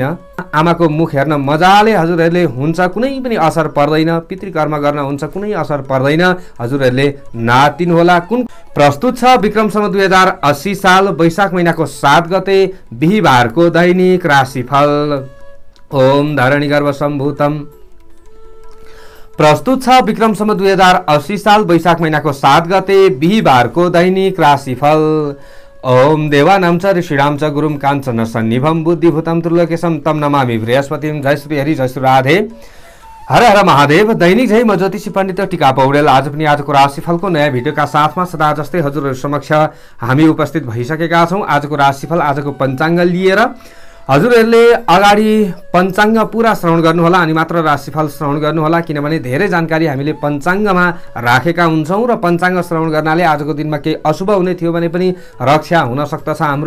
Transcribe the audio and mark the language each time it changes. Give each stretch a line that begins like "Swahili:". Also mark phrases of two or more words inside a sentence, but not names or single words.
Nepali: आमाको मुख हेर्न मजाले हजुरहरूले हुन्छ, कुनै पनि असर पर्दैन। पितृकर्म गर्न हुन्छ, कुनै असर पर्दैन। हजुरहरूले नातिनु होला। कुन प्रस्तुत छ विक्रमसम्म 2080 साल वैशाख महिनाको 7 गते बिहीबारको दैनिक राशिफल।
Sanskrit: ओम धरणी गर्भ सम्भूतम।
Nepali: प्रस्तुत छ विक्रमसम्म 2080 साल वैशाख महिनाको 7 गते बिहीबारको दैनिक राशिफल।
Sanskrit: ओम देवानां च ऋषीणां च गुरुं काञ्चन सन्निभं बुद्धिभूतं त्रिलोकेशं तं नमामि बृहस्पतिं।
Nepali: जय श्री हरि, जय श्री राधे, हर हर महादेव। दैनिक जय, म ज्योतिषी पण्डित टिका पौडेल। आज पनि आजको राशिफलको नयाँ भिडियोका साथमा सदा जस्तै हजुरहरू समक्ष हामी उपस्थित भइसकेका छौँ। आजको राशिफल, आजको पञ्चाङ्ग लिएर हजुरहरूले अगाडि पञ्चाङ्ग पुरा श्रवण गर्नुहोला अनि मात्र राशिफल श्रवण गर्नुहोला, किनभने धेरै जानकारी हामीले पञ्चाङ्गमा राखेका हुन्छौँ र पञ्चाङ्ग श्रवण गर्नाले आजको दिनमा केही अशुभ हुने थियो भने पनि रक्षा हुन सक्दछ हाम्रो।